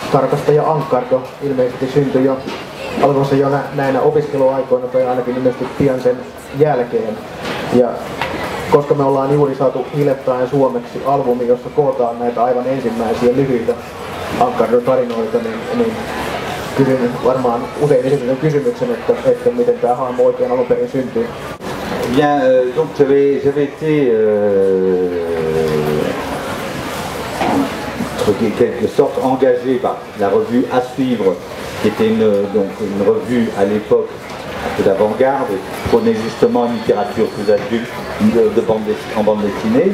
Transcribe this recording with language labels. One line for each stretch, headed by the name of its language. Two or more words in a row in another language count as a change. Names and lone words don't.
Finnish: tarkastaja Ankkardo ilmeisesti syntyi jo, alkoi se jo näinä opiskeluaikoina tai ainakin ilmeisesti pian sen jälkeen. Ja koska me ollaan juuri saatu hiljattain suomeksi albumi, jossa kootaan näitä aivan ensimmäisiä lyhyitä Ankkardo-tarinoita, niin kysyn varmaan usein esitetyn kysymyksen, että miten tämä hahmo oikein alun perin syntyy.
French: Bien, donc j'avais été en quelque sorte engagé par la revue À Suivre, qui était une revue à l'époque un peu d'avant-garde, qui prenait justement une littérature plus adulte en bande dessinée.